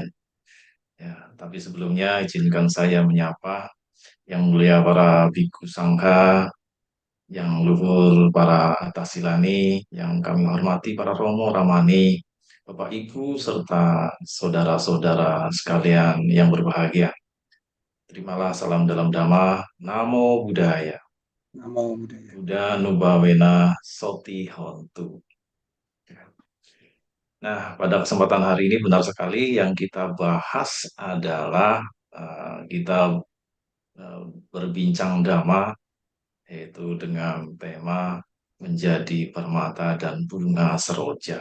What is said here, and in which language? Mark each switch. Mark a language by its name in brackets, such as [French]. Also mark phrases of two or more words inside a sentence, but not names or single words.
[Indonesian] Ya, tapi sebelumnya izinkan saya menyapa yang mulia para biku sangha, yang luhur para atasilani, yang kami hormati para romo ramani, Bapak Ibu serta saudara-saudara sekalian yang berbahagia. Terimalah salam dalam dhamma, [Pali] Namo Buddhaya. Namo Buddhaya. Buddha Nubawena Soti Hontu. [Indonesian] Nah, pada kesempatan hari ini benar sekali yang kita bahas adalah kita berbincang dhamma, yaitu dengan tema menjadi permata dan bunga seroja.